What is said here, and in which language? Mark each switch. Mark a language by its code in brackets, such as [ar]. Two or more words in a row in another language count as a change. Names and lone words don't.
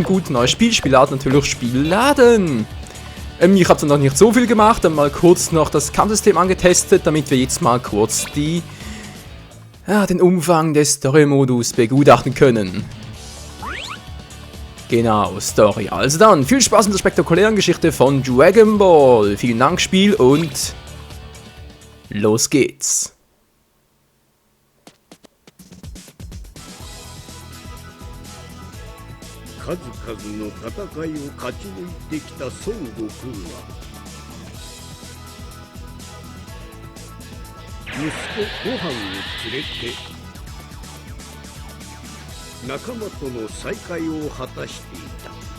[de] Gut, neues Spiel, Spielart natürlich Spielladen. Ich habe noch nicht so viel gemacht, dann mal kurz noch das Kampfsystem angetestet, damit wir jetzt mal kurz den Umfang des Story-Modus begutachten können. Genau, Story. Also dann, viel Spaß mit der spektakulären Geschichte von Dragon Ball. Vielen Dank, Spiel, und los geht's. [ja] 数々の戦いを勝ち抜いてきた孫悟空は息子ご飯を連れて仲間との再会を果たしていた。